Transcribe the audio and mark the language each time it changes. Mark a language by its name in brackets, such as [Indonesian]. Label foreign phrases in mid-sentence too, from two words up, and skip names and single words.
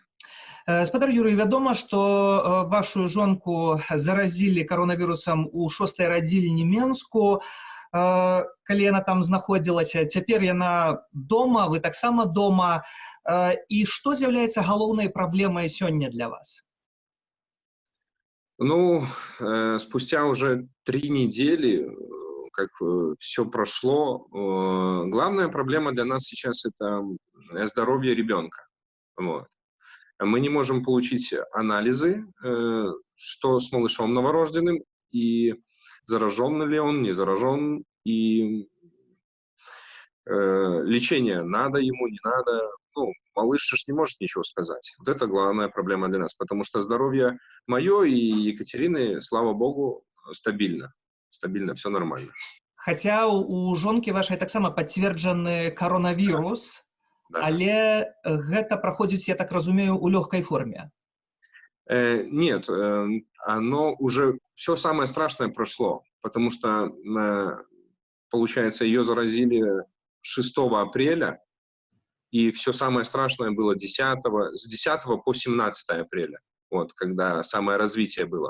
[Belarusian] Гаспадар Юрый, вядома, што вашу жонку заразілі каронавірусам у 6-й радзільні Менску, калі яна там знаходзілася. Цяпер яна дома, вы таксама дома. І што з'яўляецца галоўнай праблемай сёння для вас? [Russian] Спустя уже 3 недели, как все прошло, главная проблема для нас сейчас – это здоровье ребенка. Вот. Мы не можем получить анализы, что с малышом новорожденным, и заражен ли он, не заражен, и лечение надо ему, не надо. Малыш же не может ничего сказать. Вот это главная проблема для нас, потому что здоровье мое и Екатерины, слава богу, стабильно. Стабильно, все нормально. [Belarusian] Хотя у жонкі вашай таксама пацверджаны коронавірус, да. Але гэта праходзіць, я так разумею, у лёгкай форме. [Russian] Нет, оно уже все самое страшное прошло, потому что, получается, ее заразили 6 апреля, и все самое страшное было с 10 по 17 апреля, вот, когда самое развитие было.